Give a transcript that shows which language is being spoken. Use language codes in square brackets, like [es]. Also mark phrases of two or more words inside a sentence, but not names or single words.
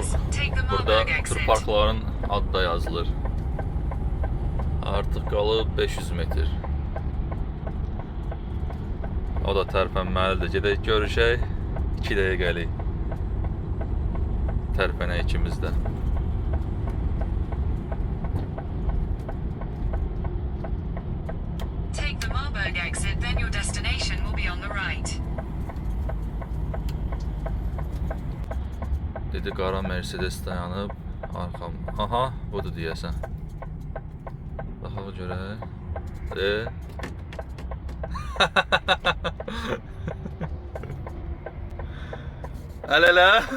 [az] Burada tırparkların adı da yazılır. Artıq qalıb 500 metr. O da tərpənməlidir. Gedək görüşək. 2 dəqiqəlik. Tərpənək ikimiz də. [en] Take the Marburg exit, then your destination will be on the right. [az] Dedi qara Mercedes dayanıb arxam. Aha, budur deyəsən. Baxaq görək. Əl-ələ.